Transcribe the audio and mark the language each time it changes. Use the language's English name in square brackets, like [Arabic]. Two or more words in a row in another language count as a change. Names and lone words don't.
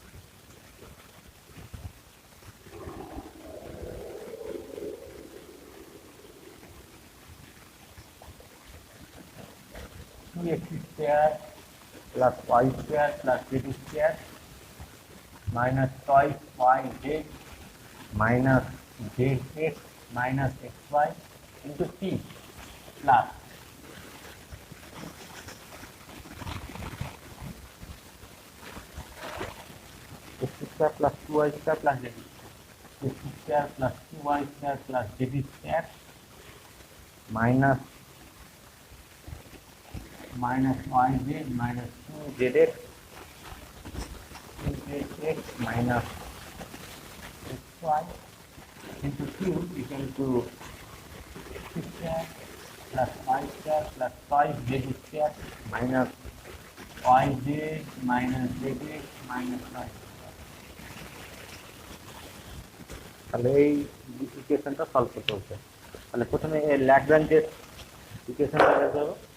[English] x square plus y square plus z square minus twice yz minus zx minus xy into c plus x square plus 2y square plus z x square plus 2y square plus z square minus yz minus 2zx x minus xy into cube equal to x square plus y square plus 5z square minus yz minus zx minus 5. [Bangla] তাহলে এই [English] equationটা solve [Bangla] করতে হচ্ছে। তাহলে প্রথমে ল্যাগ্রাঞ্জের ইকুয়েশনটা বের করব।